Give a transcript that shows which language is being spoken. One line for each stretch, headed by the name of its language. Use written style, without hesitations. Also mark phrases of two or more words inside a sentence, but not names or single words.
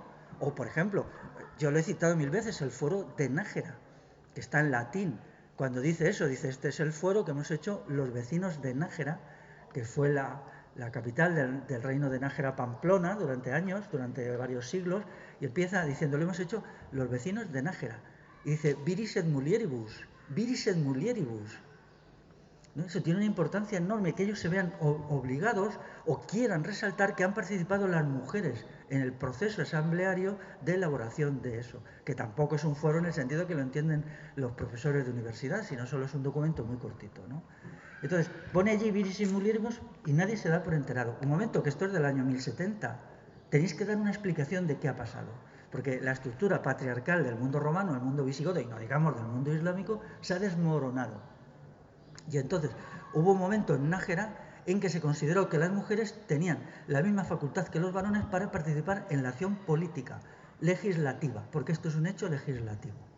Spanish: O, por ejemplo, yo lo he citado 1000 veces, el fuero de Nájera, que está en latín. Cuando dice eso, dice, este es el fuero que hemos hecho los vecinos de Nájera, que fue la capital del reino de Nájera Pamplona durante años, durante varios siglos, y empieza diciendo, lo hemos hecho los vecinos de Nájera. Y dice,
Latin: viris et mulieribus, viris et mulieribus.
Spanish: ¿No? Eso tiene una importancia enorme, que ellos se vean obligados o quieran resaltar que han participado las mujeres en el proceso asambleario de elaboración de eso, que tampoco es un foro en el sentido que lo entienden los profesores de universidad, sino solo es un documento muy cortito, ¿no? Entonces, pone allí
Latin: viris in mulieribus
Spanish: y nadie se da por enterado. Un momento, que esto es del año 1070. Tenéis que dar una explicación de qué ha pasado, porque la estructura patriarcal del mundo romano, el mundo visigodo y no digamos del mundo islámico, se ha desmoronado. Y entonces hubo un momento en Nájera en que se consideró que las mujeres tenían la misma facultad que los varones para participar en la acción política, legislativa, porque esto es un hecho legislativo.